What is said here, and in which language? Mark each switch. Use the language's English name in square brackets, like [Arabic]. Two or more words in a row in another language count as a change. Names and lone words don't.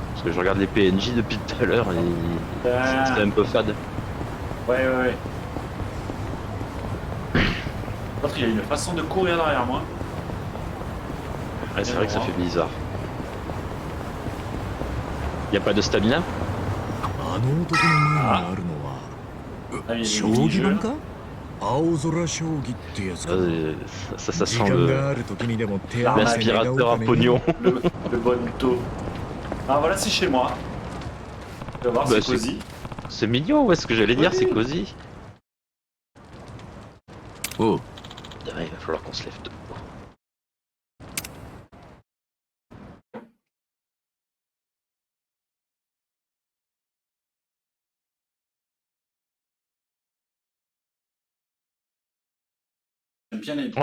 [French] Parce que je regarde les PNJ depuis tout à l'heure et c'est un peu fade. Ouais. L'autre, il y a une façon de courir derrière moi. Ouais, c'est vrai que ça fait bizarre. Y a pas de stamina? [Japanese] あの男の前にあるのは [French] Ah, il y a des [Japanese] 将 [French] mini-jeux, [Japanese] 棋盤 [French] là. [Japanese] か青空将棋ってやつか [French] Ça [Japanese] 時 [French] sent [Japanese] 間がある時にでも手合わせ願う [French] l'aspirateur [Japanese] た [French] à [Japanese] めに [French] pognon. Le bonito. Ah voilà, c'est chez moi. Tu vas voir, Bah, c'est c'est- cosy. C'est mignon, ouais, ce que j'allais dire, Oui. c'est cosy. Oh. Ouais, il va falloir qu'on se lève tôt. J'aime bien les,